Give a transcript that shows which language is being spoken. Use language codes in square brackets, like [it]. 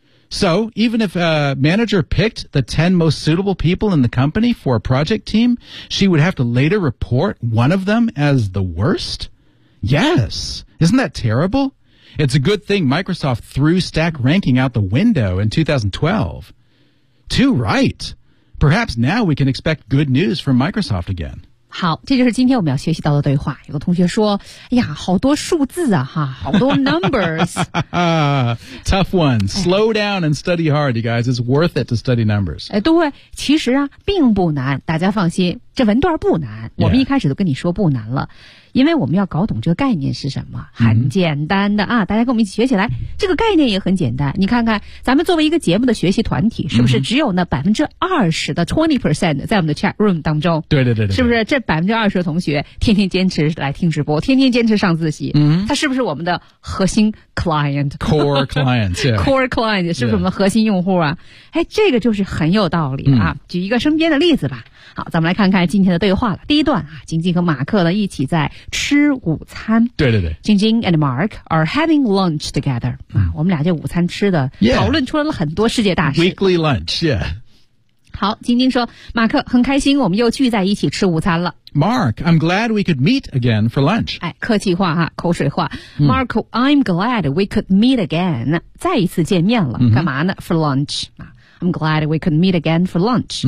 [en] So, even if a manager picked the 10 most suitable people in the company for a project team, she would have to later report one of them as the worst? Yes. Isn't that terrible? It's a good thing Microsoft threw stack ranking out the window in 2012. Too right. Perhaps now we can expect good news from Microsoft again. [zh] 好，这就是今天我们要学习到的对话。有个同学说，哎呀，好多数字啊，哈，好多 numbers。 [en] Tough one. Slow down and study hard, you guys. It's worth it to study numbers. [zh] 哎，对，其实啊，并不难，大家放心。这文段不难，我们一开始都跟你说不难了、 [en] yeah. [zh] 因为我们要搞懂这个概念是什么，很简单的啊、 mm-hmm. 大家跟我们一起学起来，这个概念也很简单，你看看咱们作为一个节目的学习团体是不是只有那 20% 的 20% 在我们的 chat room 当中，对对对对，是不是这 20% 的同学天天坚持来听直播，天天坚持上自习，嗯、mm-hmm. 他是不是我们的核心 client [en] core client、yeah. [zh] core client 是不是我们的核心用户啊、 [en] yeah. [zh] 哎，这个就是很有道理啊、 mm-hmm. 举一个身边的例子吧，好，咱们来看看今天的对话了。第一段啊，晶晶和马克呢一起在吃午餐。对对对，晶晶 [en] and Mark are having lunch together、 [zh] 嗯、啊，我们俩这午餐吃的、 [en] yeah. [zh] 讨论出来了很多世界大事。 [en] Weekly lunch, yeah. [zh] 好，晶晶说，马克很开心，我们又聚在一起吃午餐了。 [en] Mark, I'm glad we could meet again for lunch. [zh] 哎，客气话哈、啊，口水话。 [en] Mark,、嗯、I'm glad we could meet again. [zh] 再一次见面了，嗯、干嘛呢 ？ [en] For lunch. I'm glad we could meet again for lunch.、